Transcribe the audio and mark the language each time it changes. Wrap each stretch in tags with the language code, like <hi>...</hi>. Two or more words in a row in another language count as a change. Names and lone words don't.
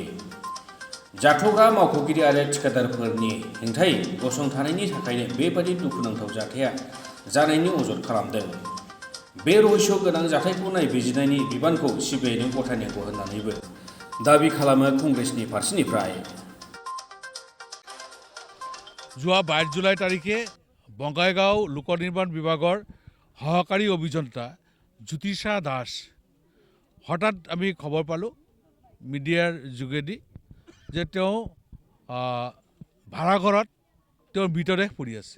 <brx>जाथग्रा मावख'गिरि आरो थिखादारफोरनि हेंथायै गसंथानायनि थाखायनो बेबादि दुखुनांथाव जाथाया जानायनि अजद खालामदों। बे रहस्य गोनां जाथायखौ नायबिजिरनायनि बिबानखौ सिबिआइनो गथायनांगौ होननानैबो दाबि खालामो कंग्रेसनि फारसेनिफ्राय।</brx> <as>যোৱা 22 জুলাই তাৰিখে বঙাইগাঁও লোক নিৰ্মাণ বিভাগৰ সহকাৰী অভিযন্তা জ্যোতিষা দাস হঠাৎ আমি খবৰ পালোঁ মিডিয়াৰ যোগেদি যে তেওঁ ভাড়াঘৰত তেওঁৰ মৃতদেহ পৰি আছে।</as>